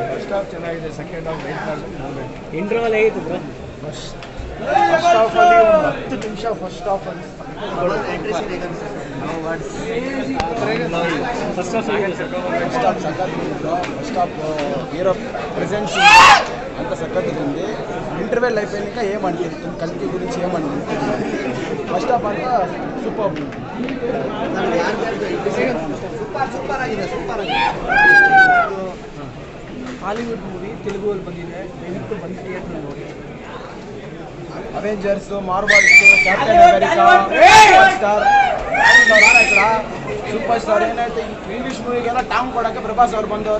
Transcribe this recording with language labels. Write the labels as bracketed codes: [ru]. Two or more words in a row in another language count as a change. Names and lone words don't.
[kn] ಹಾಫ್ ಚೆನ್ನಾಗಿದೆ, [en] second half wait [kn] ಮಾಡಬೇಕು. ಇಂಟರ್ವಲ್ ಹೇಗಿತ್ತು ಬ್ರೋ? ಫಸ್ಟ್ ಹಾಫಲ್ಲಿ ಒಂದು 10 ನಿಮಿಷ [en] first half [kn] ಅಲ್ಲಿ [en] first half [kn] ಹೇಗಿತ್ತು? ಫಸ್ಟ್ ಹಾಫ್ ಸಖತ್ತಿದ್ರು. [en] first half [te] హీరో ప్రెజెన్స్ అంత సఖత్తుగా ఉంది. ఇంటర్వెల్ అయిపోయాక ఏమనిపిస్తుంది, కల్కి గురించి ఏమనిపిస్తుంది? [en] first half [te] అంతా సూపర్. [kn] ಹಾಲಿವುಡ್ ಮೂವಿ ತೆಲುಗುವಲ್ಲಿ ಬಂದಿದೆ, ದಯವಿಟ್ಟು ಬಂದು ಥಿಯೇಟರ್ ನೋಡಿ. ಅವೆಂಜರ್ಸ್, ಮಾರ್ವಲ್ಸ್, ಕ್ಯಾಪ್ಟನ್ ಅಮೆರಿಕಾ, ಸ್ಟಾರ್ ఇక్కడ [en] super star [kn] ಏನಾಯ್ತು ಇಂಗ್ಲೀಷ್ ಮೂವಿಗೆಲ್ಲ ಟಾಂಗ್ ಕೊಡೋಕ್ಕೆ ಪ್ರಭಾಸ್ ಅವ್ರು ಬಂದವರೇ.